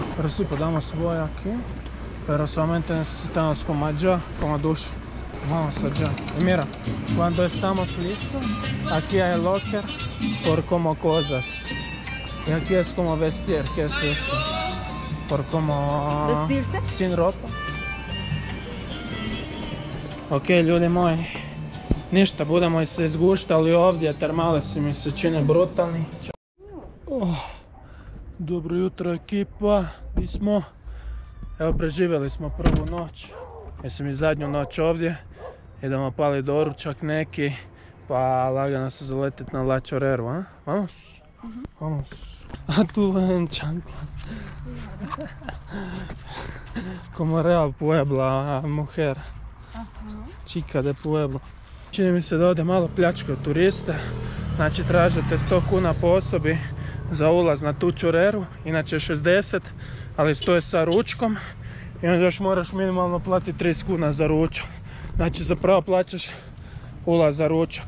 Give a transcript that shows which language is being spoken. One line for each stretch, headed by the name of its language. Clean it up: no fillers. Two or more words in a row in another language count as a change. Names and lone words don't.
Spanish: Pero sí, podemos voy aquí. Pero solamente necesitamos como allá, como ducha. Vamos allá. Y mira, cuando estamos listos, aquí hay locker por como cosas. Y aquí es como vestir, ¿qué es eso? Por como... ¿Vestirse? Sin ropa.
Croatian: Ok, ljudi moji. Ništa, budemo se izguštali ovdje, Termalesi mi se čine brutalni. Dobro jutro ekipa, gdje smo? Evo, preživjeli smo prvu noć. Jesam i zadnju noć ovdje. Idemo pali doručak neki, pa lagano se zaletit na La Choreru, a? Vamos?
Spanish: Vamos. A tu ven čantla. Como Real Puebla, mujer. Chica de Puebla.
Croatian: Čini mi se da ovdje malo pljačkaju turiste. Znači tražite 100 kuna po osobi za ulaz na tu Choreru, inače 60, ali stoje sa ručkom. I onda još moraš minimalno platiti 30 kuna za ručak. Znači zapravo plaćaš ulaz za ručak.